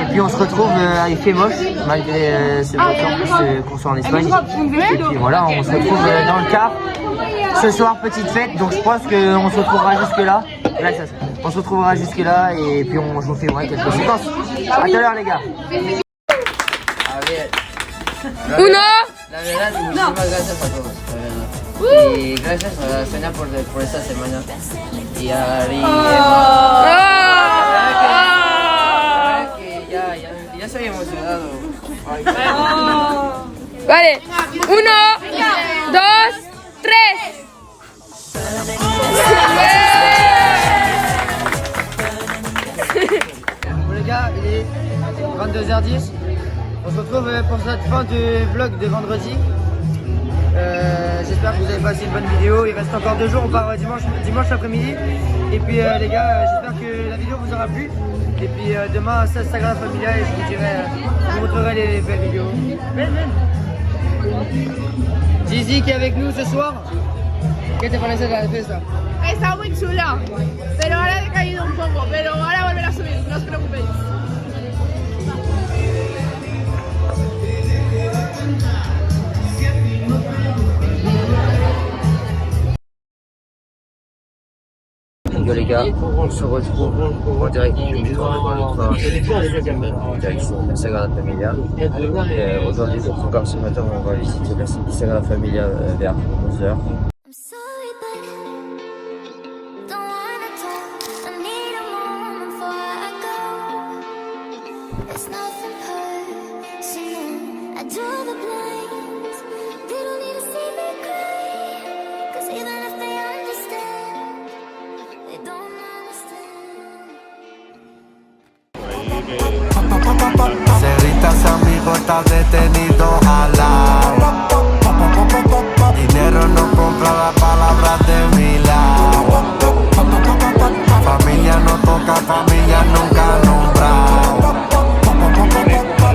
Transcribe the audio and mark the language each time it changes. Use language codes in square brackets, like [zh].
[fr] Et puis on se retrouve, il fait moche, malgré qu'on soit en Espagne. Et puis voilà, on se retrouve dans le car. Ce soir, petite fête, donc je pense qu'on se retrouvera jusque là. On se retrouvera jusque là et puis je vous fais quelques séquences. A tout à l'heure les gars. [es] Uno. Muchísimas gracias a todos. Y gracias a la cena por esta semana. Y arriba. Ya soy emocionado. Vale, 1, 2, 3. [fr] Bon les gars, il est 22h10. On se retrouve pour cette fin du vlog de vendredi. J'espère que vous avez passé une bonne vidéo. Il reste encore 2 jours, on part dimanche après-midi. Et puis les gars, j'espère que la vidéo vous aura plu. Et puis demain, ça Sagrada Familia et je vous montrerai les belles vidéos. Gigi qui est avec nous ce soir. [es] ¿Qué te parece la fiesta? Está muy chula, pero ahora ha decaído un poco, pero ahora volverá a subir, no os preocupéis. [fr] Yo les gars, on se retrouve en direct du métro, en direction de la Sagrada Familia. Et aujourd'hui, donc encore ce matin, on va visiter la Sagrada Familia vers 11h. [en] I'm sorry, but don't wanna talk. I need a moment before I go. It's nothing personal. I draw the blinds. They don't need to see me cry. 'Cause even if they understand, they don't understand. [es] Ceritas amigo está detenido al lado. Dinero no compra las palabras de mi lado. Familia no toca, familia nunca nombrado.